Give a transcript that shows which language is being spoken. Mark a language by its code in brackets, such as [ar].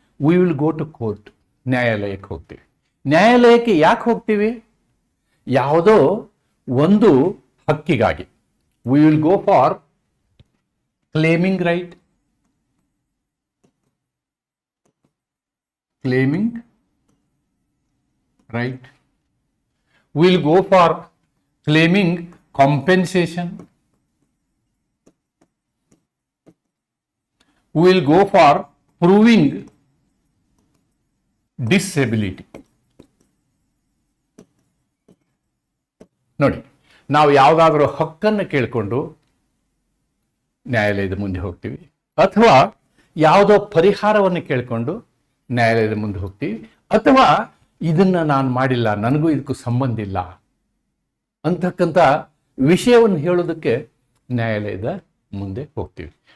[en] we will go to court, [kn] ನ್ಯಾಯಾಲಯಕ್ಕೆ ಹೋಗ್ತೀವಿ. ನ್ಯಾಯಾಲಯಕ್ಕೆ ಯಾಕೆ ಹೋಗ್ತೀವಿ? ಯಾವುದೋ ಒಂದು ಹಕ್ಕಿಗಾಗಿ. [en] We will go for claiming right, claiming right. We will go for claiming compensation. We will go for proving disability. [kn] ನೋಡಿ, ನಾವು ಯಾವುದಾದ್ರೂ ಹಕ್ಕನ್ನು ಕೇಳಿಕೊಂಡು ನ್ಯಾಯಾಲಯದ ಮುಂದೆ ಹೋಗ್ತೀವಿ, ಅಥವಾ ಯಾವುದೋ ಪರಿಹಾರವನ್ನು ಕೇಳಿಕೊಂಡು ನ್ಯಾಯಾಲಯದ ಮುಂದೆ ಹೋಗ್ತೀವಿ, ಅಥವಾ ಇದನ್ನ ನಾನು ಮಾಡಿಲ್ಲ, ನನಗೂ ಇದಕ್ಕೂ ಸಂಬಂಧ ಇಲ್ಲ ಅಂತಕ್ಕಂಥ ವಿಷಯವನ್ನು ಹೇಳೋದಕ್ಕೆ ನ್ಯಾಯಾಲಯದ ಮುಂದೆ ಹೋಗ್ತೀವಿ.